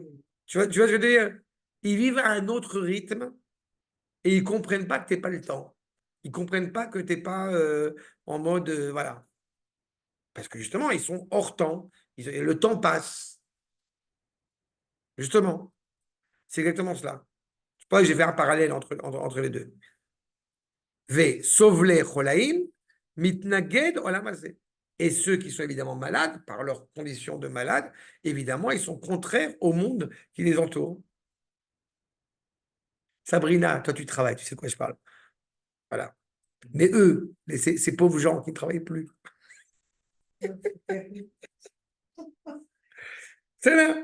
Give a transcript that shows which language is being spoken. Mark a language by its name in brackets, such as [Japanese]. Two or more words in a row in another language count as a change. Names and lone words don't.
[French] Tu vois ce que je veux dire? Ils vivent à un autre rythme et ils ne comprennent pas que tu n'as pas le temps. Ils ne comprennent pas que tu n'es pas en mode... voilà. Parce que justement, ils sont hors temps. Le temps passe. Justement. C'est exactement cela. Je sais pas, j'ai fait un parallèle entre les deux. [Hebrew] וסובלי חולאים מתנגד עולם הזה. [French] Et ceux qui sont évidemment malades, par leur condition de malade, évidemment, ils sont contraires au monde qui les entoure. Sabrina, toi, tu travailles, tu sais de quoi je parle. Voilà. Mais eux, ces pauvres gens qui ne travaillent plus. C'est là.